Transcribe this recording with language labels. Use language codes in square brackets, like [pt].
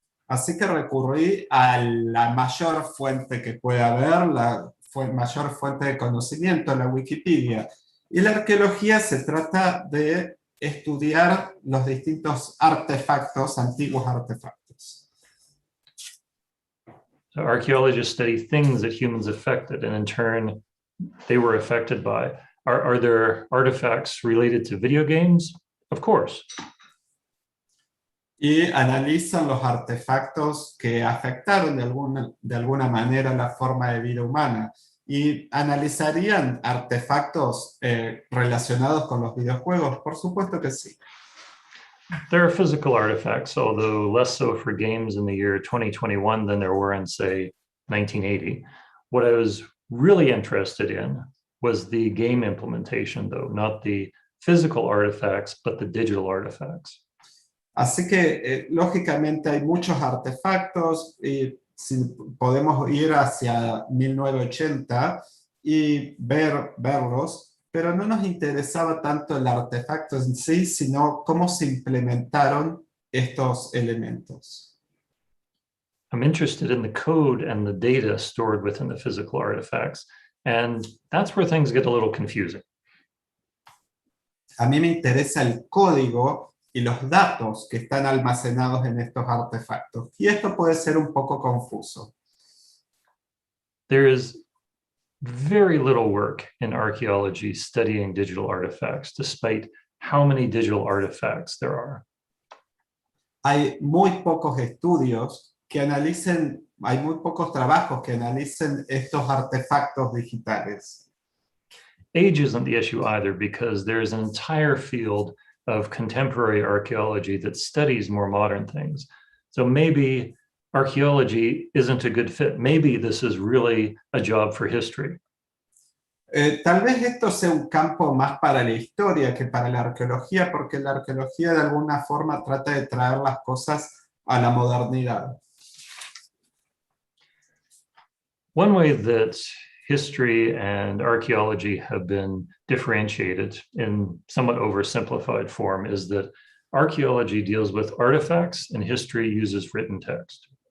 [es] Así que recurrí a la mayor fuente que pueda haber, mayor fuente de conocimiento, la Wikipedia. Y la arqueología se trata de estudiar los distintos artefactos, antiguos artefactos. [en] So archaeologists study things that humans affected, and in turn, they were affected by. Are there artifacts related to video games? Of course. [es] Y analizan los artefactos que afectaron de alguna manera la forma de vida humana. ¿Y analizarían artefactos relacionados con los videojuegos? Por supuesto que sí. [en] There are physical artifacts, although less so for games in the year 2021 than there were in, say, 1980. What I was really interested in was the game implementation, though, not the physical artifacts, but the digital artifacts. [es] Así que, lógicamente, hay muchos artefactos y si podemos ir hacia 1980 y verlos, pero no nos interesaba tanto el artefacto en sí, sino cómo se implementaron estos elementos. [en] I'm interested in the code and the data stored within the physical artifacts, and that's where things get a little confusing. [es] A mí me interesa el código y los datos que están almacenados en estos artefactos. Y esto puede ser un poco confuso. [en] There is very little work in archaeology studying digital artifacts, despite how many digital artifacts there are. [es] Hay muy pocos estudios que analicen, hay muy pocos trabajos que analicen estos artefactos digitales. [en] Age isn't the issue either, because there's an entire field of contemporary archaeology that studies more modern things. So maybe archaeology isn't a good fit. Maybe this is really a job for history. [es] Tal vez esto sea un campo más para la historia que para la arqueología, porque la arqueología de alguna forma trata de traer las cosas a la modernidad. [en] One way that history and archaeology have been differentiated in somewhat oversimplified form is that archaeology deals with artifacts and history uses written text.